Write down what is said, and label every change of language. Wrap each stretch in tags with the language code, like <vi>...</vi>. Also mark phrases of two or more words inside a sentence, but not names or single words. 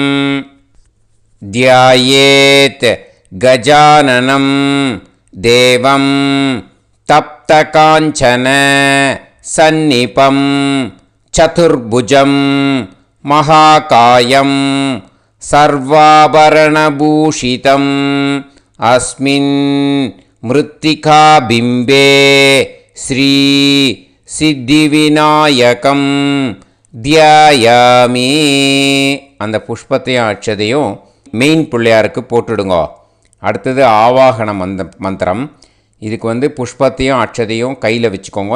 <sa>ध्यायेत् गजाननं देवं तप्तकाञ्चन सन्निपं चतुर्भुजं महाकायं सर्वाभरणभूषितम् अस्मिन् मृत्तिकाबिम्बे श्री सिद्धिविनायकं ध्यायामि.</sa> <ta>அந்த புஷ்பத்தையும் அட்சதையும் மெயின் பிள்ளையாருக்கு போட்டுடுங்க. அடுத்தது ஆவாகன மந்திரம். இதுக்கு புஷ்பத்தையும் அட்சதையும் கையில் வச்சுக்கோங்க.</ta>